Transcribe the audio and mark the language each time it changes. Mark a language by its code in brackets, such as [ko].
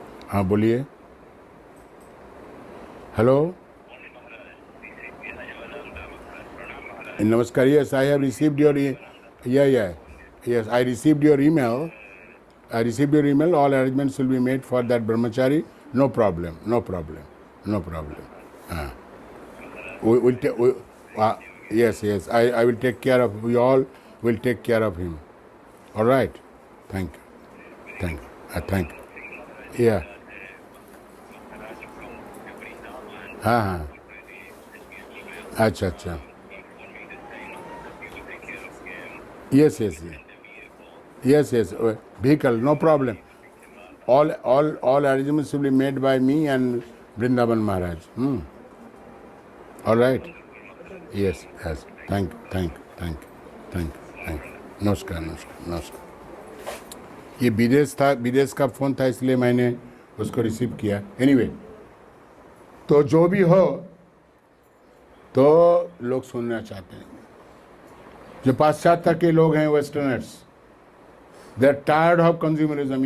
[hi] हाँ बोलिए। हेलो, नमस्कार। [en] Yes, I have received your yes, I received your email. I received your email. All arrangements will be made for that brahmachari. No problem. No problem. No problem. We will take. Yes, yes. I will take care of. We all will take care of him. All right. Thank you. Thank you. Thank you. Yeah. [hi] हाँ हाँ। अच्छा अच्छा। [en] Yes, yes, yes. Yes, yes. Vehicle, no problem. All arrangements will be made by me and Vrindavan Maharaj. All right. Yes, yes. Thank you, thank you, thank you, thank you, thank you. [hi] नमस्कार, नमस्कार, नमस्कार। ये विदेश का phone था, इसलिए मैंने उसको रिसीव किया। एनीवे, तो जो भी हो, तो लोग सुनना चाहते हैं। जो पाश्चात्य के लोग हैं, [en] Westerners, they are tired of consumerism.